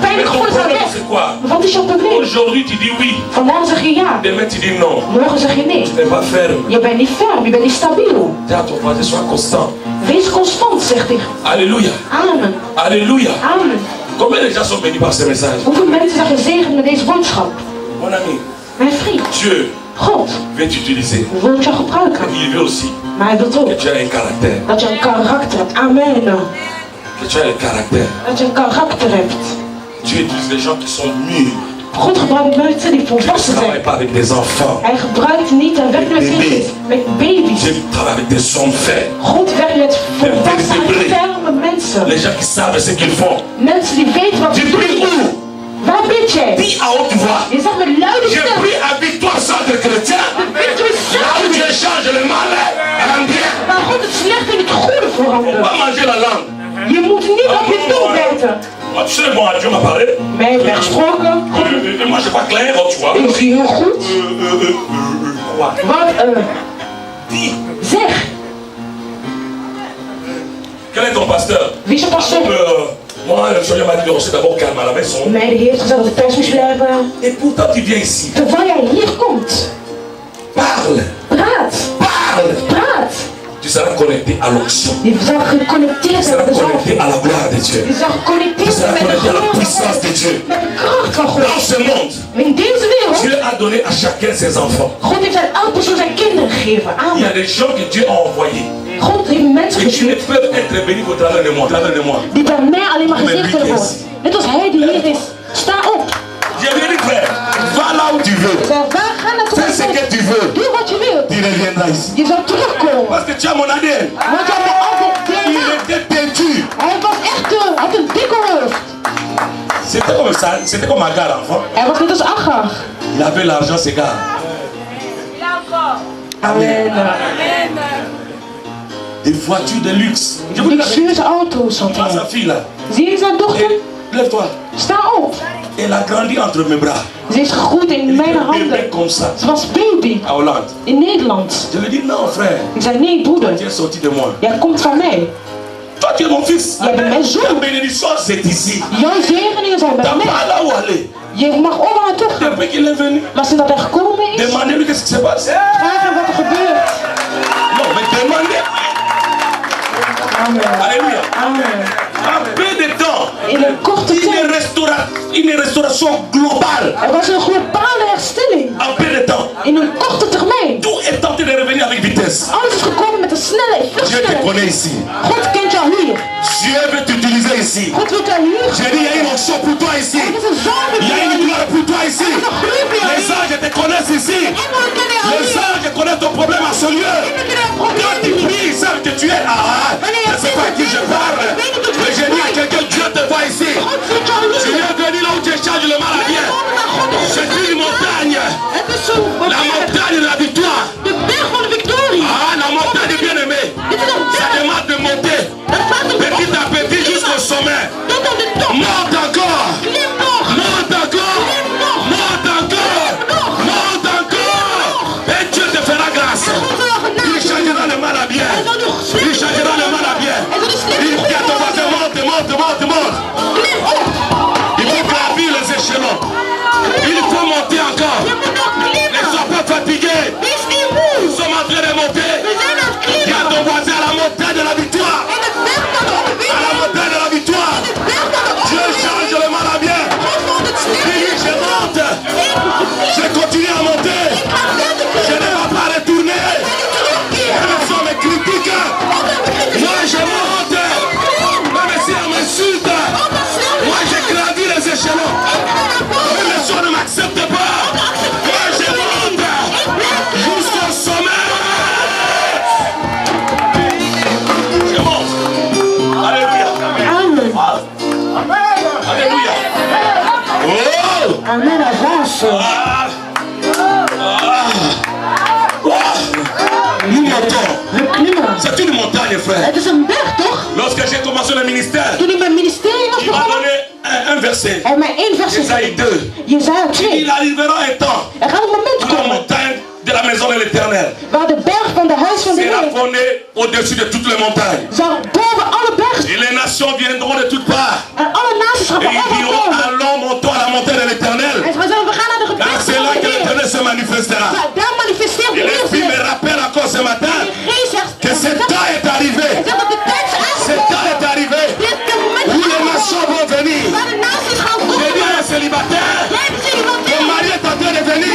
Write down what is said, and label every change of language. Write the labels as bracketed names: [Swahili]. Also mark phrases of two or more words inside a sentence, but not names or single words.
[Dutch] gevoelens aan [French] problème, [Dutch] weg. [French] c'est quoi? [Dutch] Wat is jouw probleem? [French] Aujourd'hui, tu dis oui. [Dutch] Vandaag zeg je ja. [French] Demain, tu dis non. [Dutch] Morgen zeg je nee. [French] Tu n'es pas ferme. [Dutch] Je bent niet ferm, je bent niet stabiel. [French] Dis à ton voisin, sois constant. [Dutch] Wees constant, zegt hij. [French] Alléluia. Amen. Alléluia. Amen. Combien de gens sont bénis par ce message? [Dutch] Hoeveel mensen zijn gezegend met deze boodschap? [French] Mon ami, [Dutch] Mijn vriend, [French] Dieu [Dutch] God [French] veut t'utiliser. [Dutch] wil jou gebruiken. [French] Il veut aussi [Dutch] Maar hij wil [French] que [Dutch] ook [French] tu aies un caractère. [Dutch] dat je een karakter hebt. [French] Amen. Que tu aies un caractère. [Dutch] Dat je een karakter hebt. [French] Dieu utilise les gens qui sont mûrs. [Dutch] God gebruikt mensen die [French] Dieu ne [Dutch] volwassen [French] travaille [Dutch] zijn. [French] pas avec des enfants. [Dutch] Hij gebruikt niet en werkt met kindjes, met baby's. [French] Dieu travaille avec des hommes faits. [Dutch] God werkt met volwassen, ferme mensen. [French] Les gens qui savent ce qu'ils font. [Dutch] Mensen die weten wat [French] Tu [Dutch] ze [French] pries [Dutch] doen. [French] où? [Dutch] Waar bid jij? [French] Dis à haute voix. [Dutch] Je zegt met luide [French] Je [Dutch] stem. [French] prie à victoire centre chrétien. Là où Dieu change le mal en bien. [Dutch] Maar God het slechte in het goede [French] On [Dutch] veranderen. [French] va manger la langue. [Dutch] Je moet niet op je tong bijten. [French] Moi, tu sais, moi, Dieu m'a parlé. [Dutch] Mij werd gesproken. [French] Et moi, je suis pas clair, tu vois. [Dutch] Ik zie heel goed. [French] Quoi? [Dutch] Wat [French] Dis. [Dutch] zeg. [French] Quel est ton pasteur? [Dutch] Wie is je pastor? [French] Moi, le Seigneur m'a dit de rester d'abord calme à la maison. [Dutch] Mij de Heer heeft gezegd dat ik thuis moest blijven. [French] Et pourtant, tu viens ici. [Dutch] Terwijl jij hier komt. [French] Parle. [Dutch] Praat. [French] Parle. [Dutch] Praat. [French] Tu seras connecté à l'onction. [Dutch] Je zal geconnecteerd [French] Tu [Dutch] zijn [French] seras [Dutch] met de [French] connecté [Dutch] zalving. [French] à la gloire de Dieu. [Dutch] Je zal [French] Tu [Dutch] geconnecteerd [French] seras [Dutch] zijn met de [French] connecté à la [Dutch] glorie [French] puissance de Dieu. [Dutch] met de kracht van God. [French] Dans ce monde, [Dutch] Maar in deze wereld, [French] Dieu a donné à chacun ses enfants. [Dutch] God heeft aan elke persoon zijn kinderen gegeven. [French] Il y a Amen. des gens que Dieu a envoyés. [Dutch] God heeft mensen [French] Et qui ne [Dutch] gestuurd [French] peuvent être bénis qu'au travers de moi. Au travers de moi. [Dutch] die bij mij alleen maar gezegd kunnen worden. Net als hij die hier is. Sta op. [French] J'ai bien dit, frère, va là où tu veux. [Dutch] Zeg, waar ga naartoe? [French] Fais ce que tu veux. [Dutch] Doe wat je wilt. [French] Tu reviendras ici. [Dutch] Je zal terugkomen. [French] Parce que tu as mon ADN. [Dutch] Want jij bent altijd [French] Il [Dutch] DNA. [French] était têtu. [Dutch] Hij was echt hij had een dikke hoofd. [French] C'était comme ça. C'était comme Agar, enfant. [Dutch] Hij was net als Agar. [French] Il avait l'argent, c'est gars. Amen. Des voitures de luxe. Je vous dis la vérité. [Dutch] Luxueuze auto's had [French] Vois sa [Dutch] hij. [French] fille là. [Dutch] Zie je zijn dochter? [French] Et lève-toi. [Dutch] Sta op. [French] Elle a grandi entre mes bras. [Dutch] Ze is gegroeid in [French] Elle [Dutch] mijn [French] était bébé [Dutch] handen. [French] comme ça. [Dutch] Ze was baby [French] À Hollande. [Dutch] in Nederland. [French] Je lui dis non, frère. [Dutch] Ik zei nee broeder, [French] Tu es sorti de moi. [Dutch] jij komt van mij. [French] Toi, tu es mon fils. [Dutch] Jij bent mijn [French] Ta [Dutch] zoon. [French] bénédiction, c'est ici. [Dutch] Jouw zegeningen zijn [French] T'as [Dutch] bij mij. [French] pas là où aller. [Dutch] Je mag overal naartoe gaan. [French] Depuis qu'il est venu, [Dutch] Maar sinds dat hij gekomen is, [French] demandez-lui qu'est-ce qui se passe. [Dutch] vraag hem wat er gebeurt. [French] Non, mais demandez. Amen. Alléluia. Amen. En peu de temps, [Dutch] In een korte tijd. [French] une restauration globale. [Dutch] Er was een globale herstelling. [French] En peu de temps. [Dutch] In een korte termijn. [French] Tout est tenté de revenir avec vitesse. [Dutch] Alles is gekomen met een snelheid. Veel [French] Dieu te [Dutch] sneller. [French] connaît ici. [Dutch] God kent jou hier. [French] Dieu veut t'utiliser ici. [Dutch] God wil jou hier. [French] J'ai dit, il y a une onction pour toi ici. [Dutch] Er is een zalving [French] Il y a [Dutch] voor [French] une [Dutch] jou. [French] gloire pour toi ici. Les anges te connaissent ici. [Dutch] Engelen kennen jou [French] Les [Dutch] hier. [French] anges connaissent ton problème à ce lieu. [Dutch] Engelen kennen jouw [French] Quand [Dutch] probleem [French] tu [Dutch] hier. [French] pries, ils savent que tu es là. Je ne sais pas à qui je parle. Mais j'ai dit à quelqu'un, Dieu te voit ici. [Dutch] God ziet jou [French] Tu [Dutch] hier. [French] es venu là où tu changes le mal à bien. C'est une montagne. [Dutch] Het is zo. [French] La montagne de la victoire. [Dutch] De berg van de victorie. [French] Ah, la montagne du bien-aimé. [Dutch] Dit is een [French] Ça [Dutch] berg. [French] demande de monter. [Dutch] Het gaat om [French] Petit à petit jusqu'au sommet. [Dutch] tot aan de top. [French] Monte encore. [Dutch] Klim nog. [French] Monte encore. Monte encore. Monte encore. Et Dieu te fera grâce. [Dutch] God zal jou [French] Il [Dutch] genadig [French] changera le mal à bien. [Dutch] Hij zal je [French] Il [Dutch] slim [French] changera le mal à bien. [Dutch] Hij zal je slim [French] Il dit à ton voisin, monte, monte, monte, monte. [Dutch] Klim op. [French] Il faut gravir les échelons. Il faut monter encore. [Dutch] Je moet nog [French] Ne [Dutch] klimmen. [French] sois pas fatigué. [Dutch] Wees niet moe. [French] Nous sommes en train de monter. [Dutch] We zijn aan het [French] Dis à [Dutch] klimmen. [French] ton voisin à la montagne de la victoire. [Dutch] En het berg van de [French] À la [Dutch] overwinning. [French] montagne de la victoire. [Dutch] Het berg van de [French] Dieu [Dutch] overwinning. [French] change le mal à bien. [Dutch] God zal het slim [French] Dis, je monte. Je continue à monter. Je ne vais pas retourner. Même si on me critique, moi je monte. Même si on m'insulte, moi je gravis les échelons. Même si on ne m'accepte pas, moi je monte jusqu'au sommet. Je monte. Alléluia. Amen. Alléluia. Oh! Amen, avance. Ah! Nous montons. [Dutch] We klimmen. [French] C'est une montagne, frère. [Dutch] Het is een berg, toch? [French] Lorsque j'ai commencé le ministère, [Dutch] Toen ik mijn ministerie was [French] il m'a [Dutch] begonnen, [French] donné un verset. [Dutch] hij heeft mij één vers [French] Isaïe gegeven. 2. [Dutch] Jezaja 2. [French] Il arrivera un temps [Dutch] Er gaat een moment [French] où la [Dutch] komen [French] montagne de la maison de l'Éternel [Dutch] waar de berg van de huis van de [French] sera [Dutch] Heer [French] fondée au-dessus de toutes les montagnes. [Dutch] zal boven alle bergen [French] Et les nations viendront de toutes parts. [Dutch] en alle naties gaan [French] Et [Dutch] van [French] ils [Dutch] overal [French] diront, [Dutch] komen. [French] allons manifestera. Et l'Esprit me rappelle encore ce matin que ce temps est arrivé. Ce temps est arrivé où les nations vont venir. J'ai dit à un célibataire, ton mari est en train de venir.